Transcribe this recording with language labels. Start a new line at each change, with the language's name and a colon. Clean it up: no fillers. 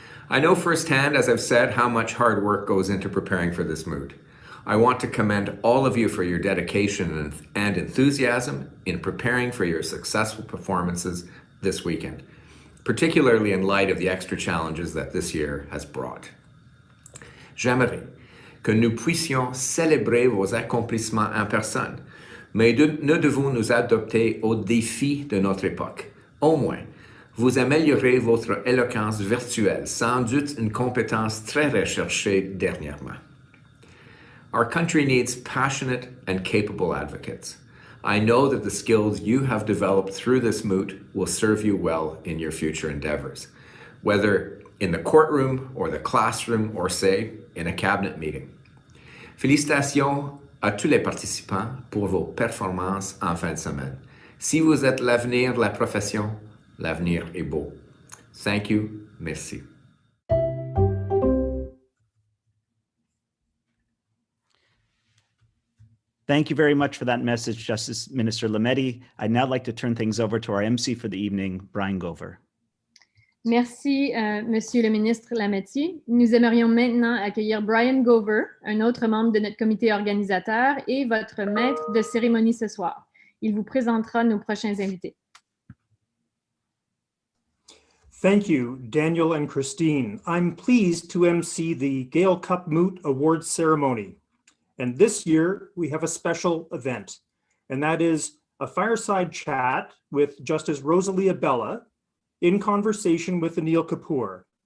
English: I know firsthand, as I've said, how much hard work goes into preparing for this moot. I want to commend all of you for your dedication and enthusiasm in preparing for your successful performances this weekend, particularly in light of the extra challenges that this year has brought.
French: J'aimerais que nous puissions célébrer vos accomplissements en personne, mais nous devons nous adapter aux défis de notre époque. Au moins, vous améliorez votre éloquence virtuelle, sans doute une compétence très recherchée dernièrement.
English: Our country needs passionate and capable advocates. I know that the skills you have developed through this moot will serve you well in your future endeavors, whether in the courtroom or the classroom or, say, in a cabinet meeting.
French: Félicitations à tous les participants pour vos performances en fin de semaine. Si vous êtes l'avenir de la profession, l'avenir est beau.
English: Thank you.
French: Merci.
English: Thank you very much for that message, Justice Minister Lametti. I'd now like to turn things over to our MC for the evening, Brian Gover.
French: Merci, Monsieur le ministre Lametti. Nous aimerions maintenant accueillir Brian Gover, un autre membre de notre comité organisateur et votre maître de cérémonie ce soir. Il vous présentera nos prochains invités.
English: Thank you, Daniel and Christine. I'm pleased to MC the Gale Cup Moot Awards ceremony. And this year we have a special event, and that is a fireside chat with Justice Rosalie Abella in conversation with Anil Kapoor.